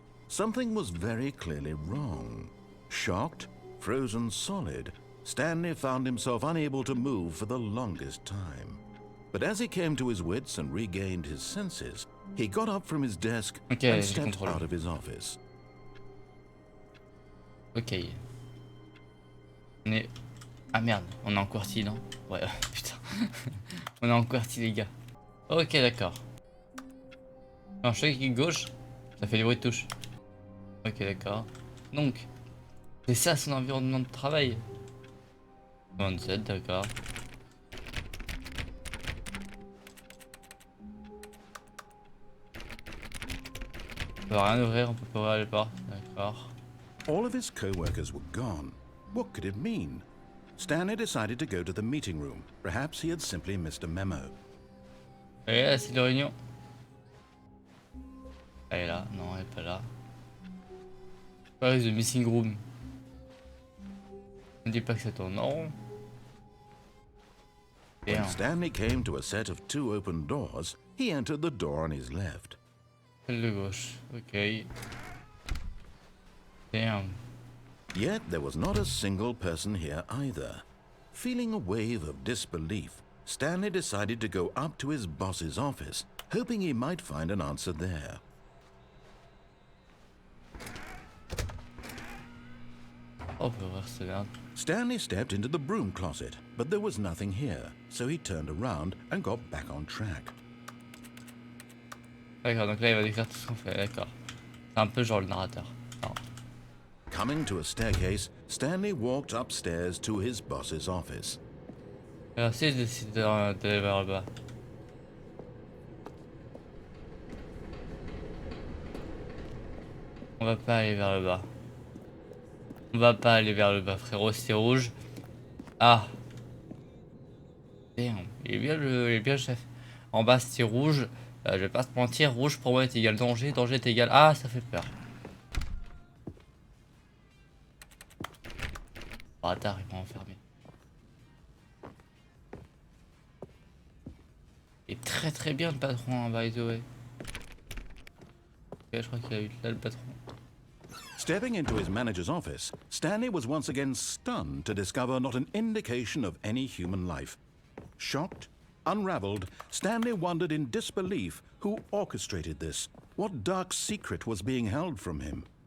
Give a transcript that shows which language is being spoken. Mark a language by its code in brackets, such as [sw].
[en] Something was very clearly wrong. Shocked, frozen solid, Stanley found himself unable to move for the longest time. But as he came to his wits and regained his senses, he got up from his desk and stepped out of his office. [fr] Ok. On est... Ah merde, on est en QWERTY, non? Ouais, putain. On est en QWERTY, les gars. Ok, d'accord. Non, je sais qu'il gauche, ça fait des bruits de touche. Ok, d'accord. Donc, c'est ça son environnement de travail. 27, d'accord. On peut rien ouvrir, on peut pas ouvrir les portes, d'accord. [en] All of his co-workers were gone. What could it mean? Stanley decided to go to the meeting room. Perhaps he had simply missed a memo. [fr] Et là, c'est de réunion. Elle est là, non, elle est pas là. [en] Where is the missing room? [fr] Ne dis pas que c'est ton nom. [en] When Stanley came to a set of 2 open doors, he entered the door on his left. [fr] Celle de gauche, ok. [en] Damn. Yet there was not a single person here either. Feeling a wave of disbelief, Stanley decided to go up to his boss's office, hoping he might find an answer there. [fr] Oh, on peut ouvrir ce garde. [en] Stanley stepped into the broom closet, but there was nothing here, so he turned around and got back on track. [fr] D'accord, donc là il va décrire tout ce qu'on fait, d'accord. C'est un peu genre le narrateur. Non. [en] Coming to a staircase, Stanley walked upstairs to his boss's office. [fr] Alors si je décide d'aller vers le bas. On va pas aller vers le bas. On va pas aller vers le bas, frérot, c'est rouge. Ah. Damn, il est bien le chef. En bas c'est rouge. Je vais pas te mentir, rouge pour moi est égal danger, danger est égal. Ah, ça fait peur. Bâtard, il m'a enfermé. Il est très bien le patron, hein, [en] by the way. [fr] Ok, je crois qu'il a eu là le patron. [en] Stepping into his manager's office, Stanley was once again stunned to discover not an indication of any human life. Shocked, unraveled, Stanley wondered in disbelief who orchestrated this, what dark secret was being held from him.